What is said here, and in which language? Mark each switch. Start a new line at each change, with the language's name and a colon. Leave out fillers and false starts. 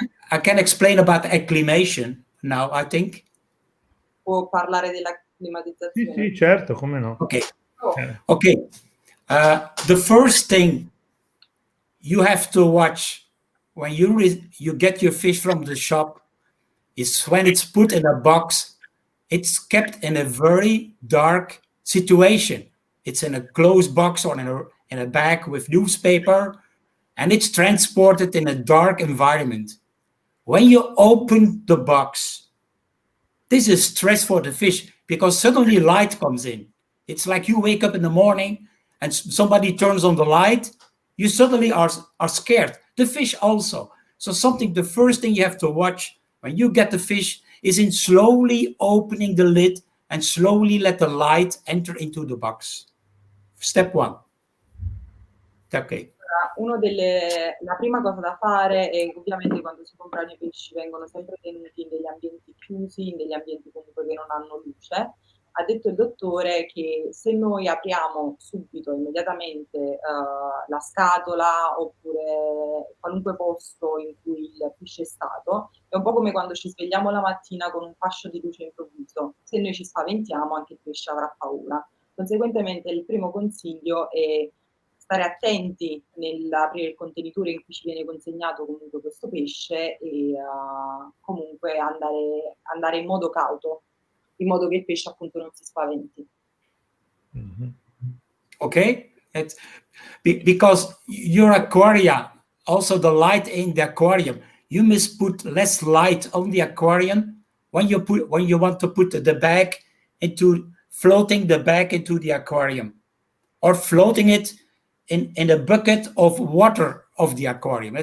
English: I can explain about acclimation now, I think.
Italian: Può parlare della climatizzazione? Sì, certo, come no.
English: Okay. Okay. The first thing you have to watch when you get your fish from the shop is when it's put in a box, it's kept in a very dark situation. It's in a closed box or in a bag with newspaper, and it's transported in a dark environment. When you open the box, this is stress for the fish because suddenly light comes in. It's like you wake up in the morning and somebody turns on the light, you suddenly are scared. The fish also. So the first thing you have to watch when you get the fish is in slowly opening the lid and slowly let the light enter into the box. Step one. Okay.
Italian: La prima cosa da fare è ovviamente quando si comprano i pesci vengono sempre tenuti in degli ambienti chiusi, in degli ambienti comunque che non hanno luce. Ha detto il dottore che se noi apriamo subito, immediatamente la scatola oppure qualunque posto in cui il pesce è stato, è un po' come quando ci svegliamo la mattina con un fascio di luce improvviso. Se noi ci spaventiamo anche il pesce avrà paura. Conseguentemente il primo consiglio è stare attenti nell'aprire il contenitore in cui ci viene consegnato comunque questo pesce e comunque andare in modo cauto, in modo che il pesce appunto non si spaventi. Mm-hmm.
English: Okay, because your aquarium, also the light in the aquarium, you must put less light on the aquarium when you want to put the bag floating the bag into the aquarium, or floating it in a bucket of water of the aquarium.